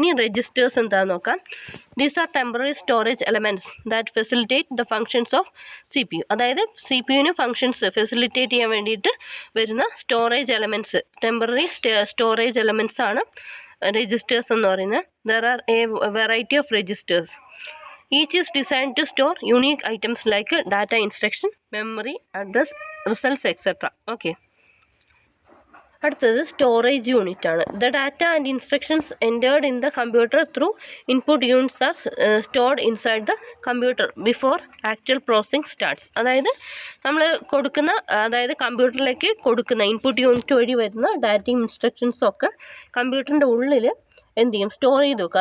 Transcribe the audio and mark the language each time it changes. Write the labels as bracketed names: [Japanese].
[Malayalam] ഇനി രജിസ്റ്റേഴ്സ് എന്താണെന്ന് നോക്കാം. [English] These are temporary storage elements that facilitate the functions of CPU. [Malayalam] അതായത് CPU ഫങ്ഷൻസ് ഫെസിലിറ്റേറ്റ് ചെയ്യാൻ വേണ്ടിയിട്ട് വരുന്ന storage elements, temporary storage elements ആണ് രജിസ്റ്റേഴ്സ് എന്ന് പറയുന്നത്. [English] There are a variety of registers. Each is designed to store unique items like data, instruction, memory, address, results, etc. [Malayalam] Okay. അടുത്തത് storage unit ആണ്. [English] The data and instructions entered in the computer through input units are stored inside the computer before actual processing starts. [Malayalam] അതായത് നമ്മൾ കൊടുക്കുന്ന, അതായത് കമ്പ്യൂട്ടറിലേക്ക് കൊടുക്കുന്ന input unit വഴി വരുന്ന ഡാറ്റയും ഇൻസ്ട്രക്ഷൻസും ഒക്കെ കമ്പ്യൂട്ടറിൻ്റെ ഉള്ളിൽ എന്ത് ചെയ്യും? സ്റ്റോർ ചെയ്ത് വെക്കും.